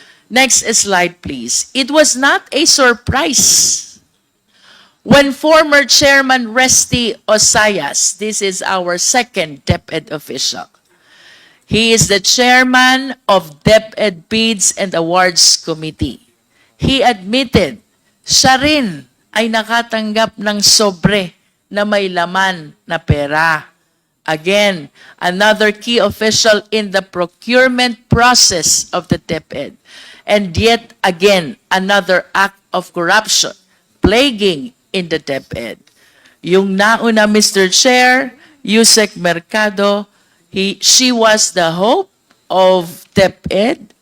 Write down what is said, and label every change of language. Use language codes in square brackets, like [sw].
[en] Next slide, please. It was not a surprise when former Chairman Resty Osayas, this is our second DepEd official, he is the chairman of DepEd Bids and Awards Committee. He admitted, [tl] siya rin ay nakatanggap ng sobre na may laman na pera. [en] Again, another key official in the procurement process of the DepEd. And yet again, another act of corruption plaguing in the DepEd. [tl] Yung nauna, [en] Mr. Chair, Yusek Mercado, she was the hope of DepEd.